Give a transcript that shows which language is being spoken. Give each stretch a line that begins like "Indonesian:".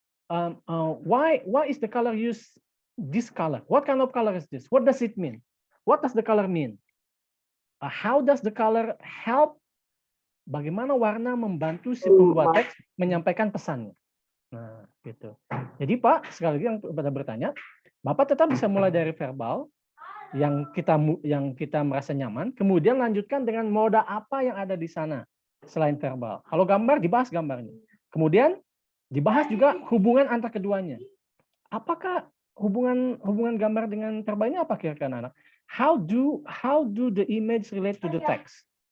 English: Why is the color used this color? What kind of color is this? What does it mean? What does the color mean? How does the color help?
Indonesian: Bagaimana warna membantu si pembuat teks menyampaikan pesannya? Nah, gitu. Jadi Pak, sekali lagi yang pada bertanya, Bapak tetap bisa mulai dari verbal yang kita merasa nyaman, kemudian lanjutkan dengan moda apa yang ada di sana selain verbal. Kalau gambar dibahas gambarnya. Kemudian dibahas juga hubungan antar keduanya. Apakah hubungan gambar dengan verbal ini apa kira-kira anak?
English: How do the image relate to the text?